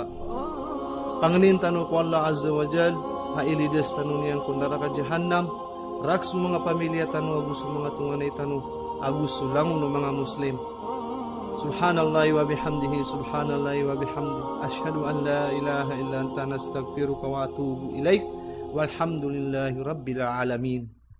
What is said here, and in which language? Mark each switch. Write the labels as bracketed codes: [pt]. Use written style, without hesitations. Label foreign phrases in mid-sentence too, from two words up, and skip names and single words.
[mdh] Panganin tanu ko Allah [ar] Azza wa Jal, [mdh] hailides tanu niyan kung naraka Jahannam, raksu mga pamilya tanu, agus mga tunganay tanu, agus lang no mga Muslim. [ar] سبحان الله وبحمده سبحان الله وبحمده أشهد أن لا إله إلا أنت نستغفرك وأتوب إليك والحمد لله رب العالمين.